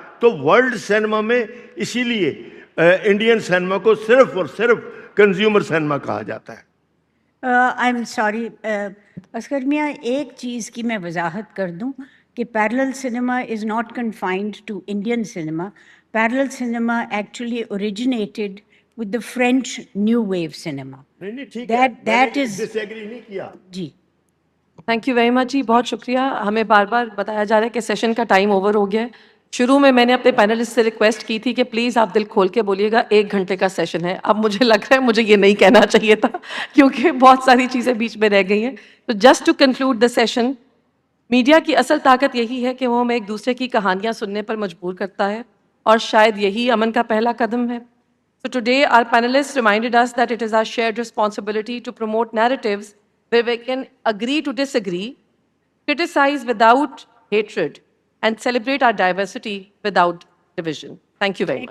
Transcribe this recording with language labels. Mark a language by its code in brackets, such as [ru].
[ur] تو world cinema میں اسی لیے انڈین سینما کو صرف اور صرف کنزیومر سینما کہا جاتا ہے. [en] I am sorry Asghar Miyan, [ur] ایک چیز کی میں وضاحت کر دوں کہ [en] Parallel cinema is not confined to Indian cinema. Parallel cinema actually originated with the French New Wave cinema. That is [ur] disagree نہیں کیا. جی [en] thank you very much [ur] جی, بہت شکریہ. ہمیں بار بار بتایا جا رہا ہے کہ سیشن کا ٹائم اوور ہو گیا ہے, شروع میں نے اپنے پینلسٹ سے ریکویسٹ کی تھی کہ پلیز آپ دل کھول کے بولیے گا 1 گھنٹے کا سیشن ہے. اب مجھے لگ رہا ہے مجھے یہ نہیں کہنا چاہیے تھا کیونکہ بہت ساری چیزیں بیچ میں رہ گئی ہیں. تو [en] just to conclude the session, [ur] media کی اصل طاقت یہی ہے کہ وہ ہمیں ایک دوسرے کی کہانیاں سننے پر مجبور کرتا ہے, اور شاید یہی امن کا پہلا قدم ہے. [en] So today our panelists reminded us that it is our shared responsibility to promote narratives where we can agree to disagree, criticize without hatred, and celebrate our diversity without division. Thank you very much.